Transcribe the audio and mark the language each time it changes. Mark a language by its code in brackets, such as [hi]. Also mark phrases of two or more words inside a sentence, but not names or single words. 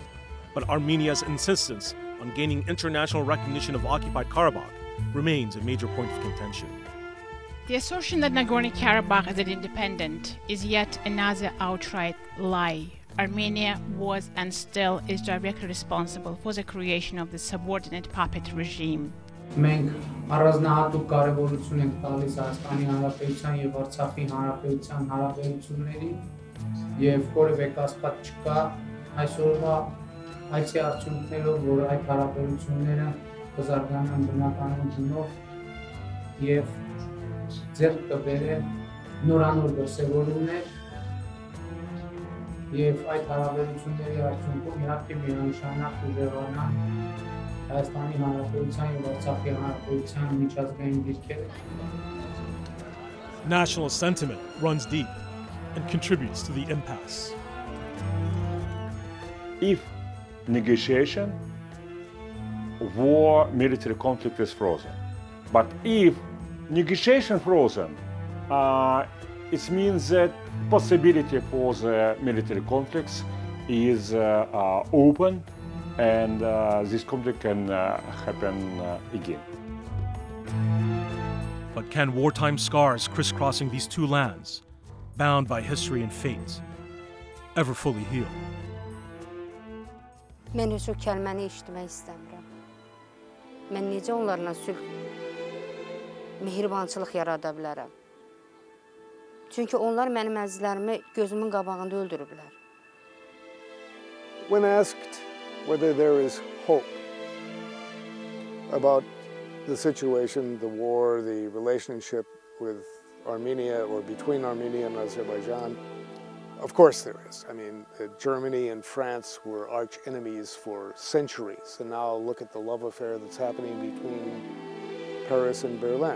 [en] But Armenia's insistence on gaining international recognition of occupied Karabakh remains a major point of contention. The assertion that Nagorno-Karabakh is independent is yet another outright lie. Armenia was and still is directly responsible for the creation of the subordinate puppet regime. [hy] Մենք առանձնահատուկ կարևորություն ենք տալիս Հայաստանի Հանրապետության եւ Արցախի Հանրապետության հարաբերությունների եւ որևէ կասկած չկա այսօրվա այցի արդյունքներով, որ այդ հարաբերությունները կզարգանան բնականոն գնով եւ ձեռք կբերեն նորանոր դրսևորումներ եւ այդ հարաբերությունների արդյունքում իհարկե միանշանակ ուժեղանան Հայաստանի Հանրապետության եւ Արցախի Հանրապետության միջազգային դիրքերը. [en] Nationalist sentiment runs deep and contributes to the impasse. If negotiation, war, military conflict is frozen. But if negotiation frozen, it means that possibility for the military conflicts is open, and this conflict can happen again. But can wartime scars crisscrossing these two lands, bound by history and fate, ever fully heal? [az] Mən heç o kəlməni eşitmək istəmirəm. Mən necə onlarla sülh, mehribançılıq yarada bilərəm? Çünki onlar mənim əzizlərimi gözümün qabağında öldürüblər. [en] When asked whether there is hope about the situation, the war, the relationship with Armenia or between Armenia and Azerbaijan, of course there is. I mean, Germany and France were arch enemies for centuries, and now look at the love affair that's happening between Paris and Berlin.